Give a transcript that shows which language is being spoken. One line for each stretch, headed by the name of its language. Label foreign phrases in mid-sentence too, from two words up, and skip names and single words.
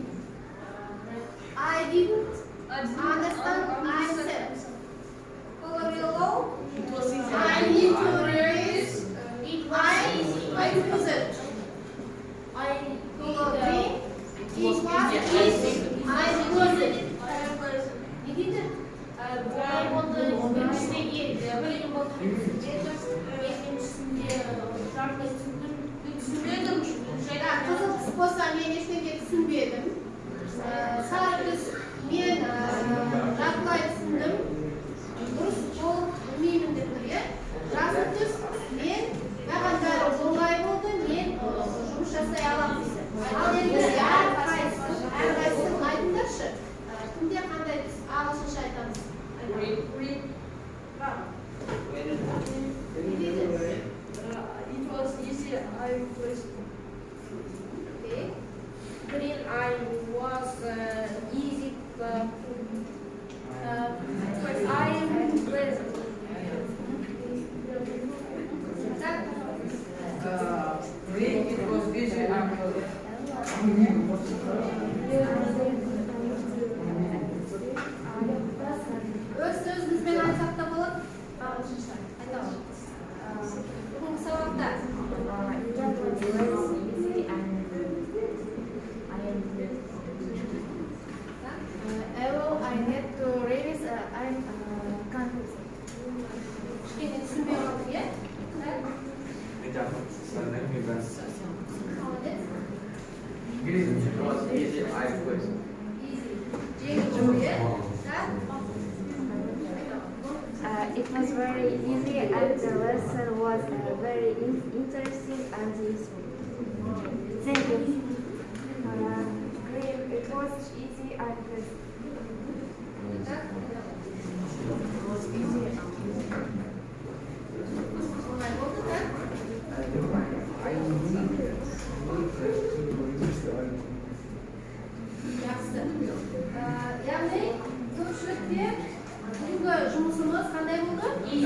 English: I didn't understand myself. Color yellow. I need to erase it. I use it. Color green. It was easy. I use it. You did it.
Kazakh: Қызыл түс болса мен ештеңе түсінбедім. Сары түс мен жартылай түсіндім. Дұрыс жол білмеймін деп тұр, иә? Жасыл түс мен маған бәрі оңай болды, мен жұмыс жасай аламын дейді. Ал енді әрқайсысын айтыңдаршы. Кімде қандай түс? Ағылшынша айтамыз.
English: It was easy. I was Okay. green. I was easy. I am present. Green, it was easy.
Kazakh: Өз сөзіңізбен айтсақ та болады. Ағылшынша айтамыз. Бүгінгі сабақта
English: I had to release. I'm confused.
Kazakh: кішкене түсінбей қалдық, иә? Молодец. Жеңіл жол, иә?
English: It was very easy and the lesson was very interesting and useful. Thank you. Green, it was easy and pleasant.
Kazakh: Оңай болды, да? Жақсы. Яғни көпшілікте бүгінгі жұмысымыз қандай болды?